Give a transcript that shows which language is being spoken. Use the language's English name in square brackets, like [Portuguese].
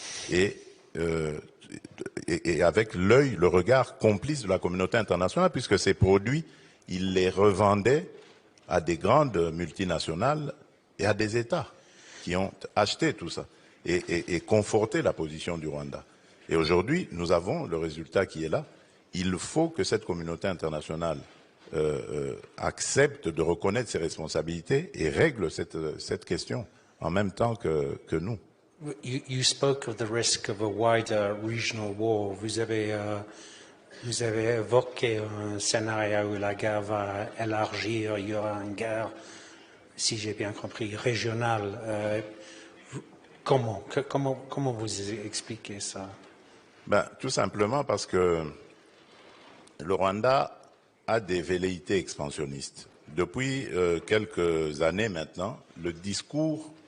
[French] Et avec l'œil, le regard complice de la communauté internationale, puisque ces produits, ils les revendaient à des grandes multinationales et à des États qui ont acheté tout ça et conforté la position du Rwanda. Et aujourd'hui, nous avons le résultat qui est là. Il faut que cette communauté internationale accepte de reconnaître ses responsabilités et règle cette question en même temps que nous. [English] You spoke of the risk of a wider regional war. [French] Vous avez évoqué un scénario où la guerre va élargir, il y aura une guerre, si j'ai bien compris, régionale. Comment vous expliquez ça? Tout simplement parce que le Rwanda a des velléités expansionnistes. Depuis quelques années maintenant, le discours